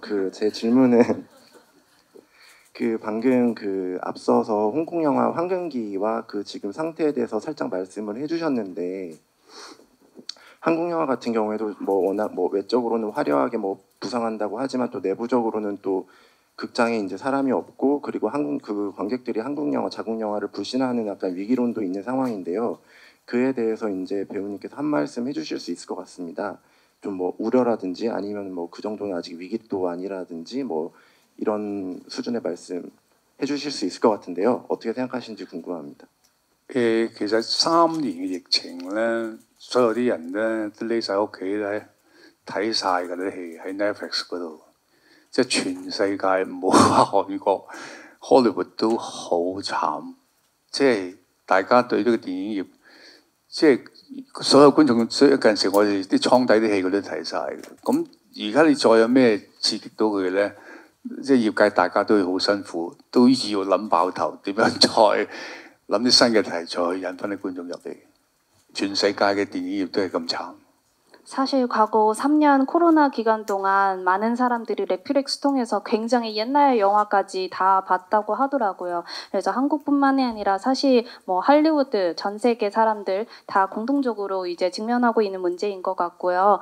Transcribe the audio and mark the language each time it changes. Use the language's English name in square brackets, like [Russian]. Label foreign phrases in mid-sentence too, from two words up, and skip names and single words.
[Korean] 제 질문은 방금 앞서서 홍콩 영화 황금기와 지금 상태에 대해서 살짝 말씀을 해주셨는데 한국 영화 같은 경우에도 워낙 외적으로는 화려하게 부상한다고 하지만 또 내부적으로는 또 극장에 이제 사람이 없고 그리고 관객들이 한국 영화, 자국 영화를 불신하는 약간 위기론도 있는 상황인데요. 그에 대해서 이제 배우님께서 한 말씀 해주실 수 있을 것 같습니다. 좀 우려라든지 아니면 그 정도는 아직 위기도 아니라든지 이런 수준의 말씀 해주실 수 있을 것 같은데요. 어떻게 생각하시는지 궁금합니다. [Cantonese] 其實3年嘅疫情咧，所有啲人咧都匿晒屋企咧睇晒嗰啲戲喺 Netflix 嗰度，即係全世界唔好話韓國 Hollywood 都好慘，即係大家對呢個電影業即係。所有觀眾，所以近時我哋啲倉底啲戲佢都睇晒嘅。咁而家你再有咩刺激到佢咧？即係業界大家都會好辛苦，都要諗爆頭點樣再諗啲新嘅題材去引翻啲觀眾入嚟。全世界嘅電影業都係咁慘。 [Korean] 사실 과거 3년 코로나 기간 동안 많은 사람들이 넷플릭스 통해서 굉장히 옛날 영화까지 다 봤다고 하더라고요. 그래서 한국뿐만이 아니라 사실 할리우드 전 세계 사람들 다 공통적으로 이제 직면하고 있는 문제인 것 같고요.